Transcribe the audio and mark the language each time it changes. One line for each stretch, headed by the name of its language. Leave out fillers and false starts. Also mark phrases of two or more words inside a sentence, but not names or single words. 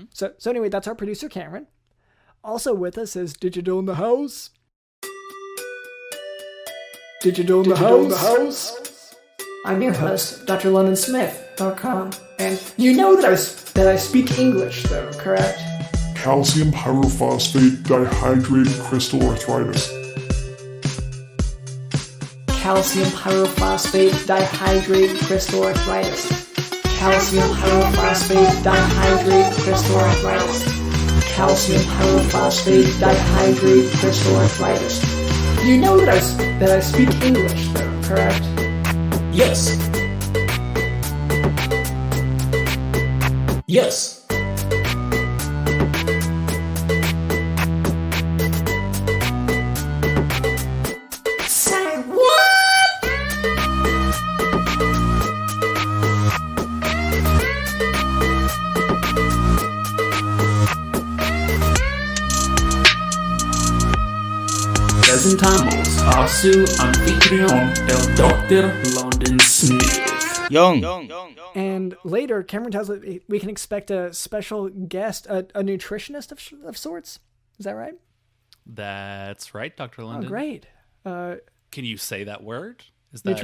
English: So anyway, that's our producer, Cameron. Also with us is Digital in the House. Digital in the House. I'm your host, Dr. LondonSmith.com. And you know that I speak English, though, correct? Calcium pyrophosphate dihydrate crystal arthritis. Calcium pyrophosphate dihydrate crystal arthritis. Calcium pyrophosphate dihydrate crystal arthritis. Calcium pyrophosphate dihydrate crystal arthritis. You know that I speak English, though, correct? Yes. Yes. Say what?
Spanish: Presentamos a su anfitrión, el Dr.
English: London Smith. Young. And later, Cameron tells us we can expect a special guest, a nutritionist of sorts. Is that right? That's right, Dr. London. Oh, great. Can you say that word? Is that